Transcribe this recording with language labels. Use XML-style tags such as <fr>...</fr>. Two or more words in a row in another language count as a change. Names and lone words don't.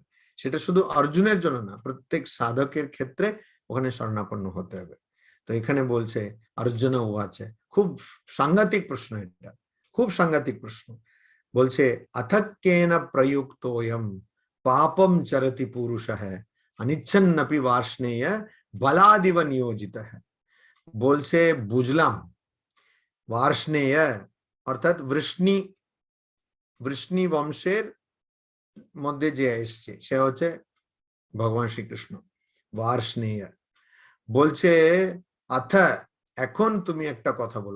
<bn>সেটা শুধু অর্জুনের জন্য না, প্রত্যেক সাধকের ক্ষেত্রে ওখানে শরণাপন্ন হতে হবে। তো এখানে বলছে অর্জুন ও আছে, খুব সাংঘাতিক প্রশ্ন, এটা খুব সাংঘাতিক প্রশ্ন।</bn> <sa>বলছে অথক্কেন প্রযুক্তোয়ম পাপম চরতি পুরুষঃ अनिच्छन्नपि वार्ष्णेय बलादिव नियोजितः।</sa> <bn>বলছে বুঝলাম, वार्ष्णेय অর্থাৎ বৃষ্ণি বংশের মধ্যে যে এসছে সে হচ্ছে ভগবান শ্রীকৃষ্ণ। वार्ष्णेय বলছে আথ, এখন তুমি একটা কথা বলো।</bn>